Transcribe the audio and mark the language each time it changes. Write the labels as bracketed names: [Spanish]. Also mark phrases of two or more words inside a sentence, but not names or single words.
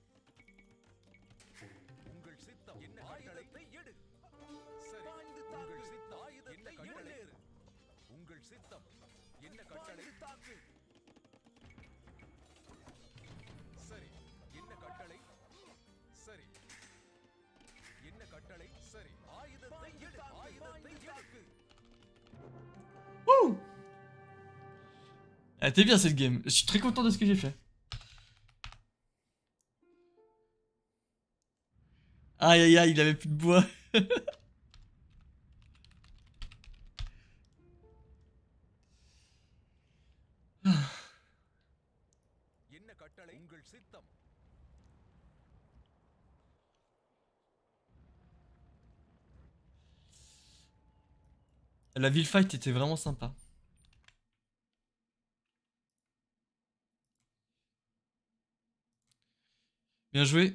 [Tamil] உங்கள் சித்தம் என்ன ஆயுதத்தை எடு சரி பாய்ந்து தாக்கு உங்கள் சித்தம் ஆயுதத்தை முன்னேறு உங்கள் சித்தம் என்ன கட்டளை தாக்கு சரி என்ன கட்டளை சரி என்ன கட்டளை சரி ஆயுதத்தை எடு ஆயுதத்தை தாக்கு Wouh! [French] Elle était bien cette game. Je suis très content de ce que j'ai fait. Aïe aïe aïe, il avait plus de bois. [Tamil] என்ன கட்டளை உங்கள் சித்தம் [French] La ville fight était vraiment sympa. Bien joué.